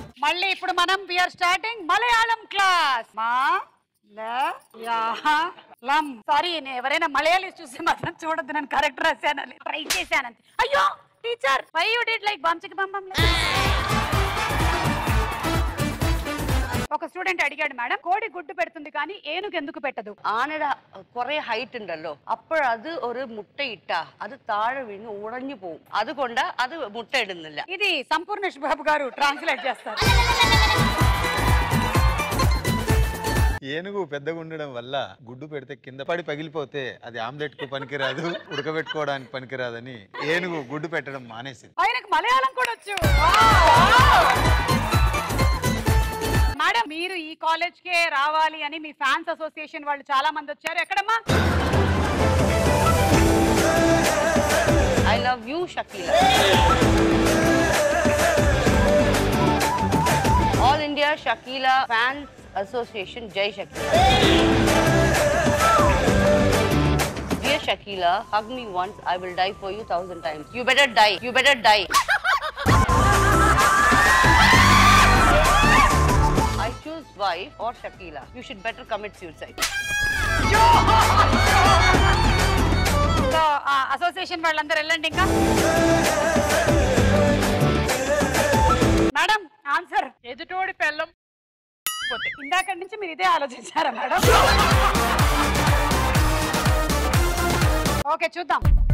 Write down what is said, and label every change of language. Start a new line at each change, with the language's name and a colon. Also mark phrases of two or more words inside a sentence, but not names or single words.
Telugu: మళ్ళీ ఇప్పుడు మనం
English: we're starting
Telugu: మలయాళం క్లాస్. సారీ, ఎవరైనా మలయాళీ చూసి మాత్రం చూడద్దు, నేను కరెక్ట్ రాశాను, ట్రై చేశాను. అయ్యో టీచర్,
English: why you did like
Telugu: బంచకి బంబం. ఒక స్టూడెന്റ് అడిగాడు, మేడం కోడి గుడ్డు పెడుతుంది కానీ ఏనుగు ఎందుకు పెట్టదు?
Malayalam: ആനയുടെ കുറെ ഹൈറ്റ് ഉണ്ടല്ലോ, അപ്പോഴത് ഒരു മുട്ടയിട്ടാ അത് താഴെ വീണ് ഉടഞ്ഞു പോകും, അതുകൊണ്ട് അത് മുട്ടയിടുന്നില്ല.
Telugu: ఇది సంపూర్ణేష్ బాబు గారు ట్రాన్స్లేట్ చేస్తారు. ఏనుగు పెద్దగా ఉండడం వల్ల గుడ్డు పెడితే కింద పడి పగిలిపోతే అది ఆమ్లెట్ కు పనికిరాదు, ఉడకబెట్టుకోవడానికి పనికిరాదని ఏనుగు గుడ్డు పెట్టడం మానేసింది. ఆయనకు మలయాళం కూడా వచ్చు. మేడం, మీరు ఈ కాలేజ్ కే రావాలి అని మీ
English: fans association
Telugu: వాళ్ళు చాలా మంది వచ్చారు. ఎక్కడమ్మా?
English: I love you Shakila.
Telugu: ఆల్ ఇండియా షకీలా ఫ్యాన్స్ అసోసియేషన్, జై షకీలా.
English: Dear Shakila, hug me once, I will die for you 1,000 times. You better die. You better die. I choose wife or Shakila. You should better commit suicide.
Telugu: సో అసోసియేషన్ వాళ్ళందరూ వెళ్ళండి. ఇంకా
English: madam answer
Telugu: ఎదుటోడి పెళ్ళం. ఇందాక నుంచి మీరు ఇదే ఆలోచించారా మేడం? ఓకే, చూద్దాం.